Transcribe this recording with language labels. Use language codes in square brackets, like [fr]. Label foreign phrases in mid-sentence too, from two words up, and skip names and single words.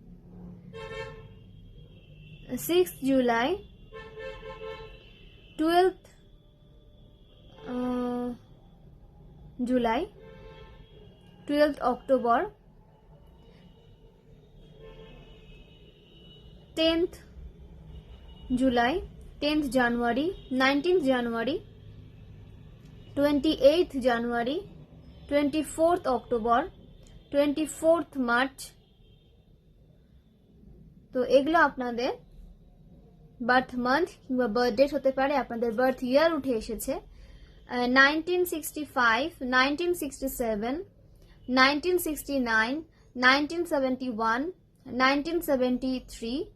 [bn] 6th July, 12th July, 12th October, 10th July, 10th January, 19th January, 28th January, 24th October, 24th March। তো এগুলো আপনাদের [en] birth month [bn] কিংবা [en] birth date [bn] হতে পারে। আপনাদের [en] birth year [bn] উঠে এসেছে 1965, 1967, 1969, 1971, 1973,